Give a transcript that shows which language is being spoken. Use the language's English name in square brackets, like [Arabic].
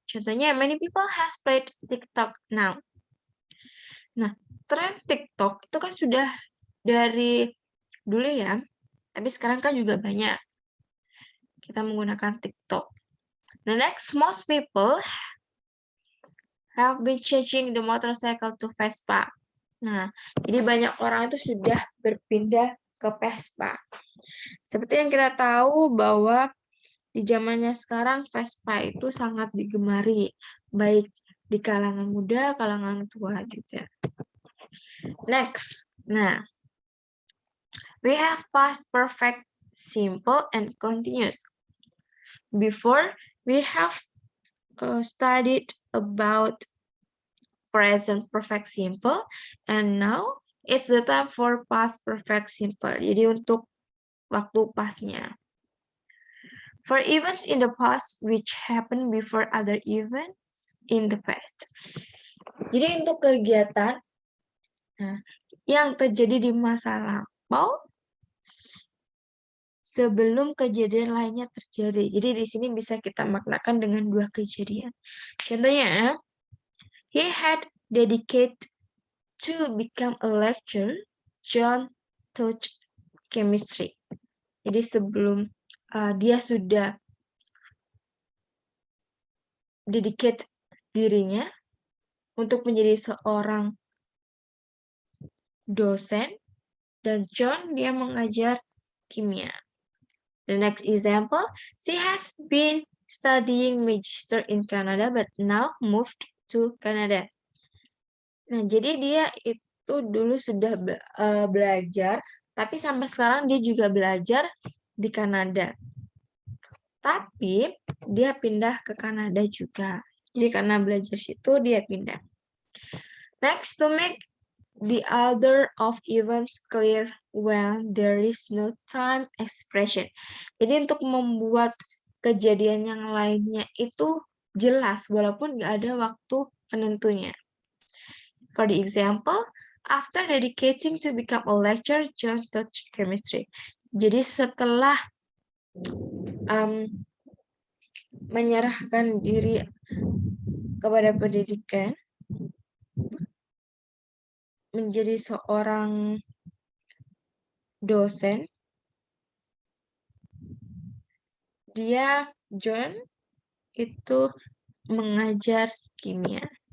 [English] Contohnya, many people has played TikTok now. [Indonesian] Nah, tren TikTok itu kan sudah dari dulu ya, tapi sekarang kan juga banyak kita menggunakan TikTok. [English] The next, most people have been changing the motorcycle to Vespa. [Indonesian] Nah, jadi banyak orang itu sudah berpindah ke Vespa. Seperti yang kita tahu bahwa di zamannya sekarang Vespa itu sangat digemari, baik di kalangan muda, kalangan tua juga. [English] Next, nah, we have past perfect, simple, and continuous. Before, we have studied about present perfect simple, and now it's the time for past perfect simple. [Indonesian] Jadi untuk waktu pasnya. [English] For events in the past which happened before other events in the past. [Indonesian] Jadi untuk kegiatan yang terjadi di masa lampau sebelum kejadian lainnya terjadi. Jadi di sini bisa kita maknakan dengan dua kejadian. [English] Contohnya, he had dedicated to become a lecturer, John taught chemistry. [Indonesian] Jadi sebelum dia sudah dedicate dirinya untuk menjadi seorang dosen, dan John dia mengajar kimia. [English] The next example, she has been studying magister in Canada but now moved to Canada. [Indonesian] Nah, jadi dia itu dulu sudah belajar, tapi sampai sekarang dia juga belajar di Kanada. Tapi dia pindah ke Kanada juga. Jadi karena belajar situ dia pindah. [English] Next, to make the order of events clear when there is no time expression. [Indonesian] Jadi untuk membuat kejadian yang lainnya itu jelas walaupun nggak ada waktu penentunya. [English] For the example, after dedicating to become a lecturer, John taught chemistry. [Indonesian] Jadi setelah menyerahkan diri kepada pendidikan, menjadi seorang dosen, John itu mengajar kimia.